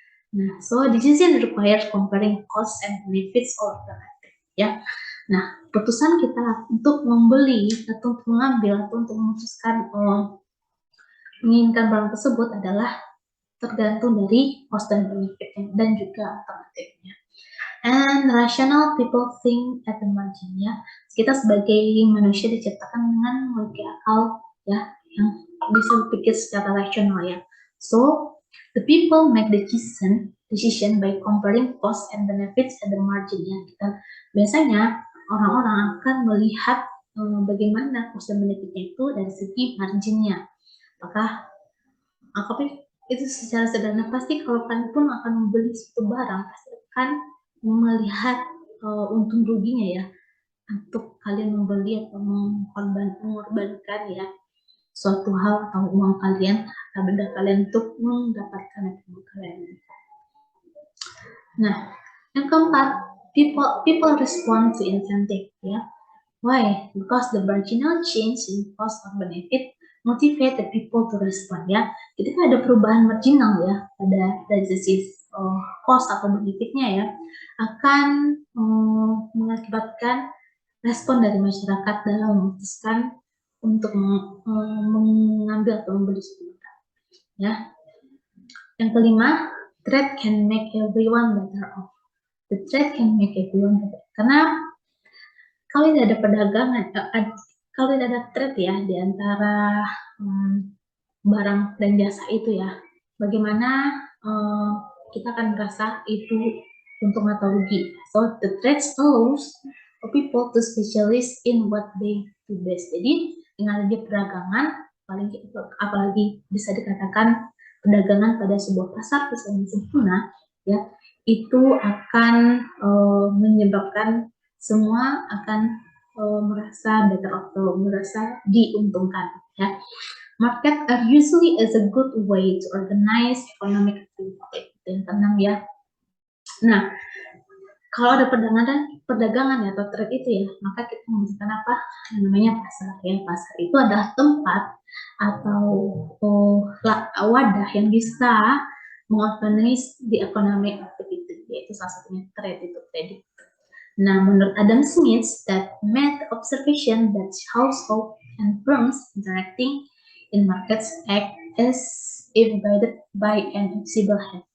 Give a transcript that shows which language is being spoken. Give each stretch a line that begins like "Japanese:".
English: Nah, so decision requires comparing cost and benefits or alternative ya.
Indonesian: Nah, keputusan kita untuk membeli atau untuk mengambil atau untuk memutuskan menginginkan barang tersebut adalah tergantung dari cost dan benefitnya dan juga alternatifnya.
English: And rational people think at the margin ya.
Indonesian: Kita sebagai manusia diciptakan dengan memiliki akal ya yang bisa berpikir secara rasional ya.
English: So the people make the decision by comparing cost and benefits at the margin ya.
Indonesian: Biasanya orang-orang akan melihat bagaimana cost dan benefitnya itu dari segi marginnya. Apakah itu secara sederhana pasti kalau kalian pun akan membeli suatu barang pasti akan melihat untung ruginya ya untuk kalian membeli atau mengorbankan ya suatu hal atau uang kalian atau benda kalian untuk mendapatkan uang kalian. Nah, yang keempat,
English: people respond to incentive ya. Why? Because the marginal change in cost or benefit motivate the people to respond ya.
Indonesian: Jadi ada perubahan marginal ya pada dari sisi cost atau benefitnya ya, akan mengakibatkan respon dari masyarakat dalam memutuskan untuk mengambil atau membeli suatu barang. Ya. Yang kelima,
English: trade can make everyone better off. The trade can make everyone better.
Indonesian: Karena kalau tidak ada perdagangan, kalau tidak ada trade ya di antara barang dan jasa itu ya, bagaimana kita akan merasa itu untung atau rugi.
English: So the trade allows for people to specialize in what they do best.
Indonesian: Jadi dengan adanya perdagangan, apalagi bisa dikatakan perdagangan pada sebuah pasar yang sempurna, ya, itu akan menyebabkan semua akan merasa better atau merasa diuntungkan, ya.
English: Market are usually is a good way to organize economic activity.
Indonesian: Yang keenam ya. Nah, kalau ada perdagangan ya, atau trade itu ya, maka kita membutuhkan apa? Yang namanya pasar. Ya, pasar itu adalah tempat atau wadah yang bisa mengorganize
English: the economic activity,
Indonesian: yaitu salah satunya trade itu trading. Nah, menurut
English: Adam Smith, that made observation that household and firms interacting in markets act as if guided by an invisible hand.